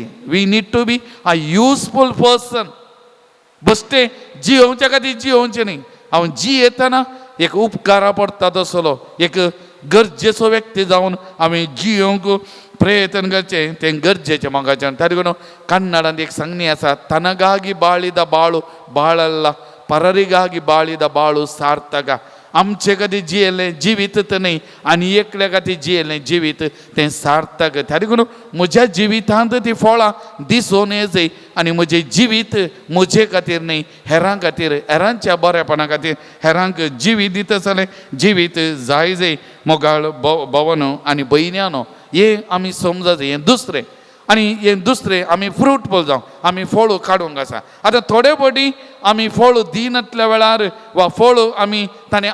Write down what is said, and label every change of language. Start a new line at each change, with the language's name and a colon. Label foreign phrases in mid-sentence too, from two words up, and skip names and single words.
English: we need to be a useful person. बस्ते जियोवच्या खातीर जियोवचें न्ही.
Konkani: हांव जियेतना एक उपकारा पडटा तसलो एक गरजेचो व्यक्ती जावन आमी जियोंक प्रयत्न करचे तें गरजेचें मोगाचें तारिकून कन्नडांत एक संज्ञे आसा
Kannada: ತನಗಾಗಿ ಬಾಳಿದ ಬಾಳು ಬಾಳಲ್ಲ ಪರರಿಗಾಗಿ ಬಾಳಿದ ಬಾಳು
Konkani: सार्थक आमचे खातीर जियेलें जिवीत तर न्ही आनी एकल्या खातीर जियेलें जिवीत तें सार्थक तारिकून म्हज्या जिवितांत ती फळां दिसून येजय आनी म्हजें जिवीत म्हजे खातीर न्ही हेरां खातीर हेरांच्या बरेपणा खातीर हेरांक जिवीत दिता जाल्यार जिवीत जाय जय मोगाळ भवनो आनी भयण्यानो हे आमी समजत हें दुसरें आनी हें दुसरें आमी फ्रूटफूल जावं आमी फळ काडूंक आसा आतां थोडे फावटी आमी फळ दिनातल्या वेळार वा फळ आमी ताणें